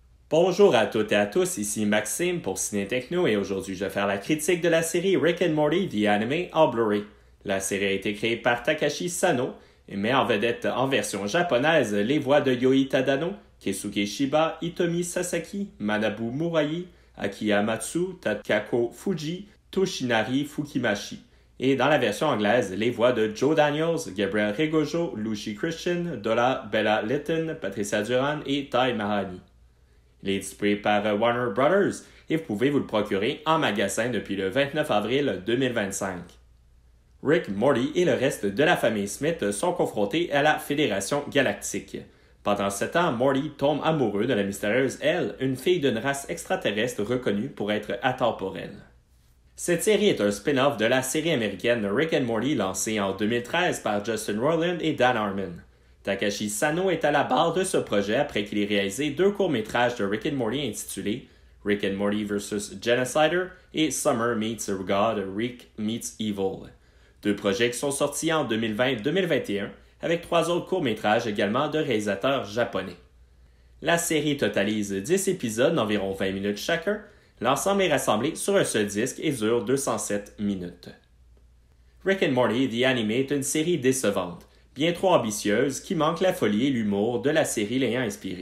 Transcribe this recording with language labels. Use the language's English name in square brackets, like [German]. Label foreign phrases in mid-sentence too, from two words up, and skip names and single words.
[French] Bonjour à toutes et à tous, ici Maxime pour Ciné Techno et aujourd'hui je vais faire la critique de la série Rick and Morty The Anime en Blu-ray. La série a été créée par Takashi Sano et met en vedette en version japonaise les voix de Yoi Tadano, Keisuke Shiba, Hitomi Sasaki, Manabu Murai, Aki Hamatsu, Takako Fuji, Toshinari Fukimashi. Et dans la version anglaise, les voix de Joe Daniels, Gabriel Regojo, Lucy Christian, Dola Bella Litton, Patricia Duran et Tai Mahani. Il est distribué par Warner Brothers et vous pouvez vous le procurer en magasin depuis le 29 avril 2025. Rick, Morty et le reste de la famille Smith sont confrontés à la Fédération Galactique. Pendant ce temps, Morty tombe amoureux de la mystérieuse Elle, une fille d'une race extraterrestre reconnue pour être atemporelle. Cette série est un spin-off de la série américaine Rick and Morty lancée en 2013 par Justin Roiland et Dan Harmon. Takashi Sano est à la barre de ce projet après qu'il ait réalisé deux courts-métrages de Rick and Morty intitulés Rick and Morty vs. Genocider et Summer Meets God, Rick Meets Evil. Deux projets qui sont sortis en 2020-2021 avec trois autres courts-métrages également de réalisateurs japonais. La série totalise 10 épisodes d'environ 20 minutes chacun. L'ensemble est rassemblé sur un seul disque et dure 207 minutes. Rick and Morty The Anime est une série décevante, bien trop ambitieuse, qui manque la folie et l'humour de la série l'ayant inspirée.